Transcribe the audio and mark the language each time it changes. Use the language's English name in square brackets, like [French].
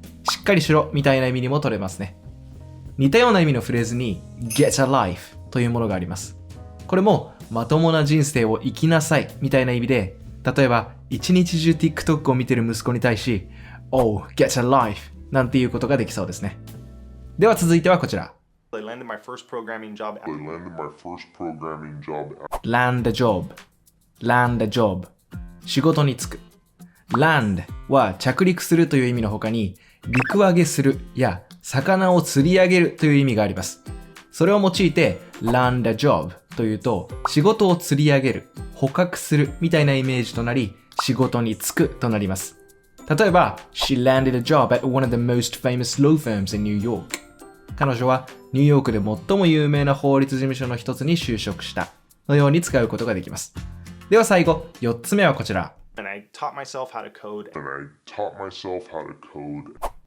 [Japanese] しっかりしろみたいな意味にも取れますね。似たような意味のフレーズに Get a life というものがあります。これもまともな人生を生きなさいみたいな意味で、例えば一日中 TikTok を見てる息子に対し Oh, get a life なんていうことができそうですね。では続いてはこちら。 [English] I landed my first programming job. I landed my first programming job. Land a job. Land a job. 仕事に就く。 [Japanese] Land は着陸するという意味の他に、陸揚げするや魚を釣り上げるという意味があります。それを用いて land a job というと、仕事を釣り上げる、捕獲するみたいなイメージとなり、仕事に就くとなります。 [English] 例えば、She landed a job at one of the most famous law firms in New York. [Japanese] 彼女はニューヨークで最も有名な法律事務所の一つに就職したのように使うことができます。では最後、4つ目はこちら。 [English] And I taught myself how to code. And I taught myself how to code.